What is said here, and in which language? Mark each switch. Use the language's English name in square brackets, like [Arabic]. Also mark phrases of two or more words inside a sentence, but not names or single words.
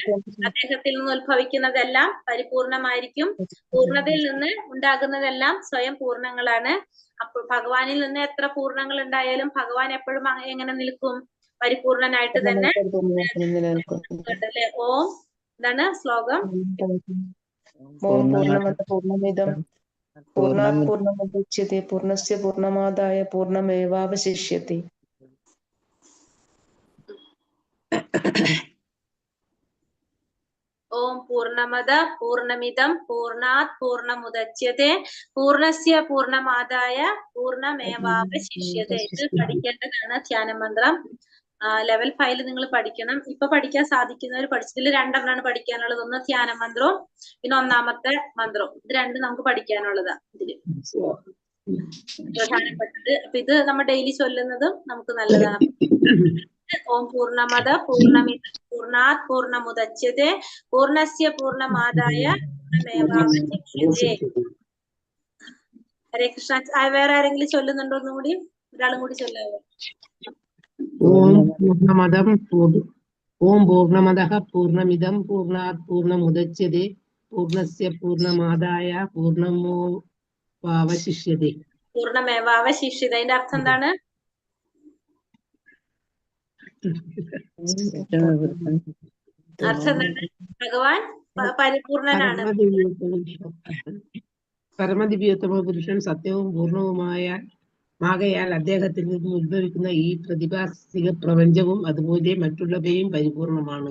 [Malayalam] അദ്ദേഹത്തിൽ നിന്ന് ഉത്ഭവിക്കുന്നതെല്ലാം പരിപൂർണമായിരിക്കും. പൂർണ്ണതയിൽ നിന്ന് ഉണ്ടാകുന്നതെല്ലാം സ്വയം പൂർണ്ണങ്ങളാണ്. അപ്പോൾ ഭഗവാനിൽ നിന്ന് എത്ര പൂർണ്ണങ്ങൾ ഉണ്ടായാലും ഭഗവാൻ എപ്പോഴും എങ്ങനെ നിൽക്കും? പരിപൂർണനായിട്ട് തന്നെ. അല്ലേ? ഓം എന്താണ് ശ്ലോകം? [Sanskrit] ओम् पूर्णमद पूर्णमिदं पूर्णात् पूर्णमुदच्यते पूर्णस्य पूर्णमादाय पूर्णमेवावशिष्यते. ओम् पूर्णमद पूर्णमिदं पूर्णात् पूर्णमुदच्यते पूर्णस्य पूर्णमादाय पूर्णमेवावशिष्यते. [Malayalam] ഇത് പഠിക്കേണ്ടതാണ് ധ്യാന മന്ത്രം. ലെവൽ 5 നിങ്ങൾ പഠിക്കണം. ഇപ്പൊ പഠിക്കാൻ സാധിക്കുന്നവർ പഠിച്ചതിൽ 2 എണ്ണമാണ് പഠിക്കാനുള്ളത്. ഒന്ന് ധ്യാന മന്ത്രവും പിന്നെ ഒന്നാമത്തെ മന്ത്രവും. ഇത് രണ്ടും നമുക്ക് പഠിക്കാനുള്ളതാ ഇതില് പ്രധാനപ്പെട്ടത്. അപ്പൊ ഇത് നമ്മൾ ഡെയിലി ചൊല്ലുന്നതും നമുക്ക് നല്ലതാണ്. [Sanskrit] ओम् पूर्णमद पूर्णमिद पूर्णात् पूर्णमुदच्यते पूर्णस्य पूर्णमादाय पूर्णमेवावशिष्यते. हरे कृष्ण. [Malayalam] വേറെ ആരെങ്കിലും ചൊല്ലുന്നുണ്ടോ? ഒന്നും കൂടി ഒരാളും കൂടി ചൊല്ലാവോ? [Sanskrit] ओम् पूर्णमदः पूर्णमिदं पूर्णात् पूर्णमुदच्यते पूर्णस्य पूर्णमादाय पूर्णमेवावशिष्यते. [Malayalam] പൂർണ്ണമേവാവശിഷ്യതേ. അതിന്റെ അർത്ഥം എന്താണ്? അർത്ഥം എന്താണ്? ഭഗവാൻ പരിപൂർണനാണ്. പരമദിവ്യോത്തമ പുരുഷൻ സത്യവും പൂർണ്ണവുമാകയാൽ അദ്ദേഹത്തിൽ നിന്നും ഉത്ഭവിക്കുന്ന ഈ പ്രതിഭാസിക പ്രപഞ്ചവും അതുപോലെ മറ്റുള്ളവയും പരിപൂർണമാണ്.